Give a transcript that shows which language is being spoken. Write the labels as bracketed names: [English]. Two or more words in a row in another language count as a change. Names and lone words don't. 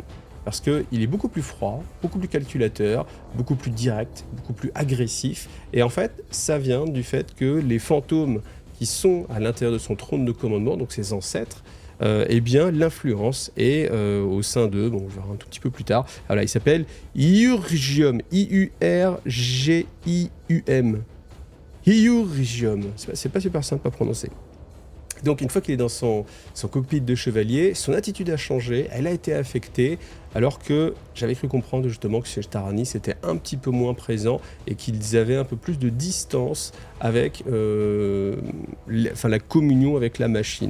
[French] Parce qu'il est beaucoup plus froid, beaucoup plus calculateur, beaucoup plus direct, beaucoup plus agressif. Et en fait, ça vient du fait que les fantômes qui sont à l'intérieur de son trône de commandement, donc ses ancêtres, eh bien, l'influence est au sein d'eux, bon, on verra un tout petit peu plus tard. Voilà, il s'appelle Iurgium, I-U-R-G-I-U-M. Iurgium, c'est pas super simple à prononcer. Donc une fois qu'il est dans son cockpit de chevalier, son attitude a changé, elle a été affectée, alors que j'avais cru comprendre justement que chez Taranis c'était un petit peu moins présent et qu'ils avaient un peu plus de distance avec la communion avec la machine.